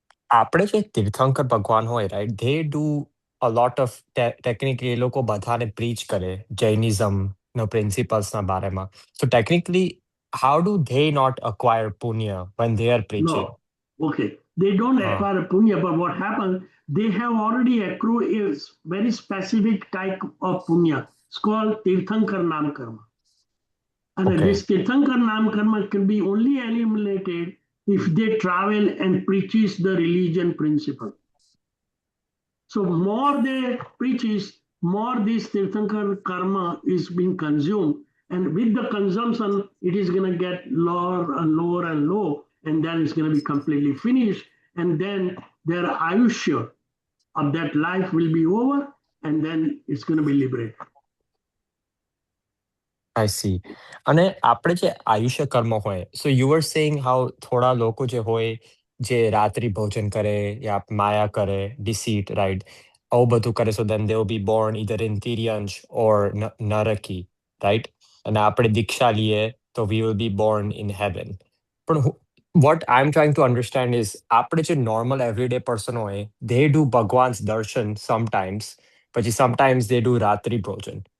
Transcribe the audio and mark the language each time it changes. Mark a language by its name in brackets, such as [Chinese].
[Gujarati] આપણે જે તીર્થંકર ભગવાન હોય, [English] right? They do a lot of technically [Gujarati] એ લોકો બધાને [English] preach કરે Jainism no principles [Gujarati] ના બારેમાં. [English] So technically, how do they not acquire punya when they are preaching? No. Okay. They don't acquire punya, but what happens, they have already accrued a very specific type of punya. It's called Tirthankar Nam Karma. And Okay. this Tirthankar Nam Karma can be only eliminated if they travel and preaches the religion principle. So more they preaches, more this Tirthankar karma is being consumed. And with the consumption, it is going to get lower and lower and low. And then it's going to be completely finished. And then their ayushya of that life will be over. And then it's going to be liberated. I see. [Gujarati] અને આપણે જે આયુષ્ય કર્મ હોય, [English] so you were saying how [Gujarati] થોડા લોકો જે હોય જે રાત્રિ ભોજન કરે યા માયા કરે, [English] deceit, right? [Gujarati] આવું બધું કરે, [English] so then they will be born either in Tiryans or Naraki, right? [Gujarati] અને આપણે દીક્ષા લઈએ તો [English] we will be born in heaven. પણ what I'm trying to understand is [Gujarati] આપણે જે normal everyday person હોય, [English] they do ભગવાન's darshan sometimes, [Gujarati] પછી [English] sometimes they do રાત્રિ ભોજન.